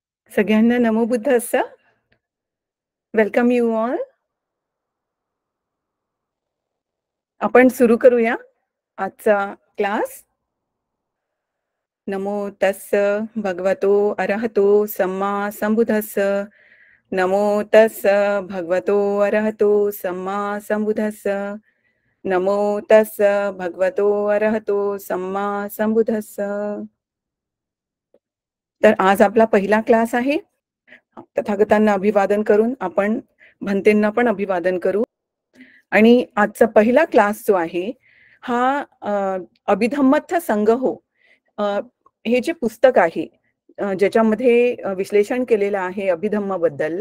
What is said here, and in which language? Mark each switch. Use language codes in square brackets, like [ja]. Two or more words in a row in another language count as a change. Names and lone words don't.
[mr] सगळ्यांना [pi] नमो बुद्धस्स. [en] welcome you all. [mr] आपण सुरू करूया आजचा क्लास. [pi] नमो तस्स भगवतो अरहतो सम्मा संबुद्धस्स. नमो तस्स भगवतो अरहतो सम्मा संबुद्धस्स. नमो तस्स भगवतो अरहतो सम्मा संबुद्धस्स. [mr] तर आज आपला पहिला क्लास आहे. तथागतांना अभिवादन करून आपण भंतेंना पण अभिवादन करू. आणि आजचा पहिला क्लास जो आहे हा अभिधम्मत्थ संग्रहो हे जे पुस्तक आहे ज्याच्यामध्ये विश्लेषण केलेलं आहे अभिधम्माबद्दल.